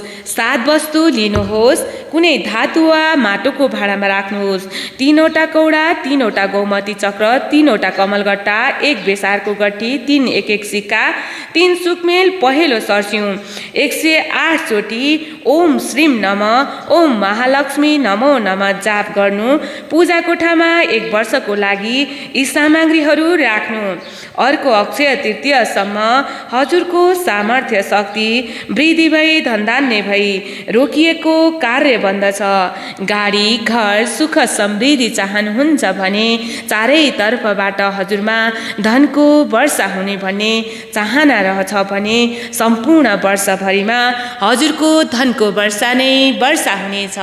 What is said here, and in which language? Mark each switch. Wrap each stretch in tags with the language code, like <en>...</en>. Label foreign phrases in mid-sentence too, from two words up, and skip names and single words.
<ne>7 वस्तु लिनुहोस्, कुनै धातु वा माटोको भाँडामा राख्नुहोस्। 3वटा कौडा, 3वटा गौमती चक्र, 3वटा कमलगट्टा, 1 बेसारको गट्ठी, 3 एक सिक्का, 3 सुकमेल पहेँलो सर्स्युँ, 108 चोटि</ne> <sa>ओम श्रीम नमः, ओम महालक्ष्मी नमो नमः</sa> <ne>जाप गर्नु। पूजा कोठामा 1 वर्षको लागि यी सामग्रीहरू राख्नु। अर्को अक्षय तृतीयसम्म हजुरको सामर्थ्य शक्ति वृद्धि भई धनधान्य भई रोकिएको कार्य बन्दछ। गाडी, घर, सुख समृद्धि चाहनुहुन्छ भने चारैतर्फबाट हजुरमा धनको वर्षा हुने भन्ने चाहना रहछ भने सम्पूर्ण वर्षभरिमा हजुरको धनको वर्षा नै वर्षा हुनेछ।</ne>